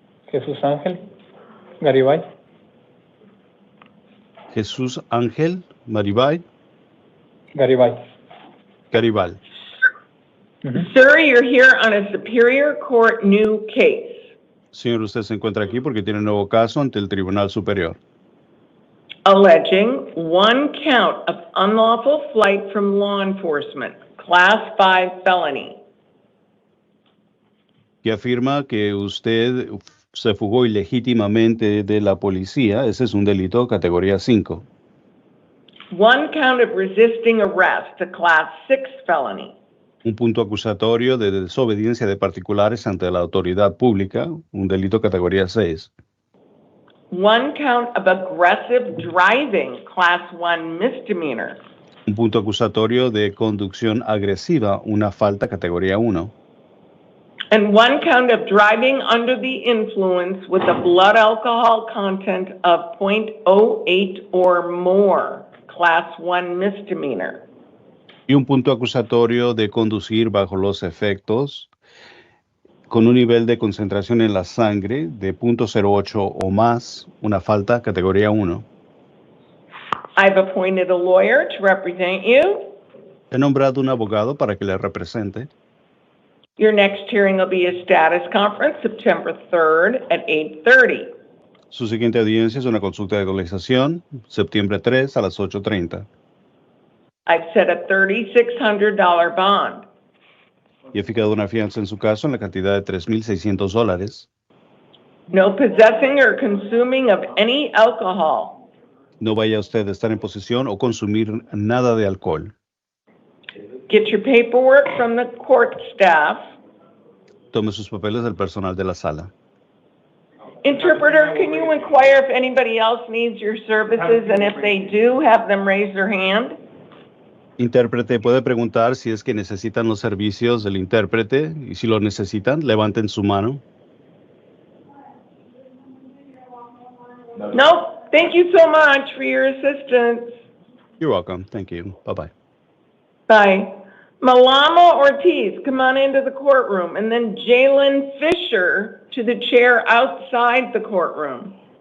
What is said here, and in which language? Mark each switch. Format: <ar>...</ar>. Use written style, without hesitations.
<es>Jesús Ángel. Garibay. Jesús Ángel Maribay Garibay. Garibal.</es> <en>Sir, you're here on a Superior Court new case.</en> <es>Señor, usted se encuentra aquí porque tiene un nuevo caso ante el Tribunal Superior,</es> <en>Alleging one count of unlawful flight from law enforcement, Class 5 felony.</en> <es>que afirma que usted se fugó ilegítimamente de la policía. Ese es un delito categoría 5.</es> <en>One count of resisting arrest, a Class 6 felony.</en> <es>Un punto acusatorio de desobediencia de particulares ante la autoridad pública, un delito categoría 6.</es> <en>One count of aggressive driving, Class 1 misdemeanor.</en> <es>Un punto acusatorio de conducción agresiva, una falta categoría 1.</es> <en>And one count of driving under the influence with a blood alcohol content of 0.08 or more, Class 1 misdemeanor.</en> <es>Y un punto acusatorio de conducir bajo los efectos con un nivel de concentración en la sangre de 0.08 o más, una falta categoría 1.</es> <en>I've appointed a lawyer to represent you.</en> <es>He nombrado un abogado para que le represente.</es> <en>Your next hearing will be a status conference, September 3rd at 8:30.</en> <es>Su siguiente audiencia es una consulta de actualización, septiembre 3 a las 8:30.</es> <en>I've set a $3,600 bond.</en> <es>Y he fijado una fianza en su caso en la cantidad de $3,600.</es> <en>No possessing or consuming of any alcohol.</en> <es>No vaya usted a estar en posesión o consumir nada de alcohol.</es> <en>Get your paperwork from the court staff.</en> <es>Tome sus papeles del personal de la sala.</es> <en>Interpreter, can you inquire if anybody else needs your services, and if they do, have them raise their hand?</en> <es>Intérprete, puede preguntar si es que necesitan los servicios del intérprete, y si lo necesitan, levanten su mano.</es> <en>No, thank you so much for your assistance. You're welcome. Thank you. Bye-bye. Bye. Malama Ortiz, come on into the courtroom, and then Jalen Fisher to the chair outside the courtroom.</en>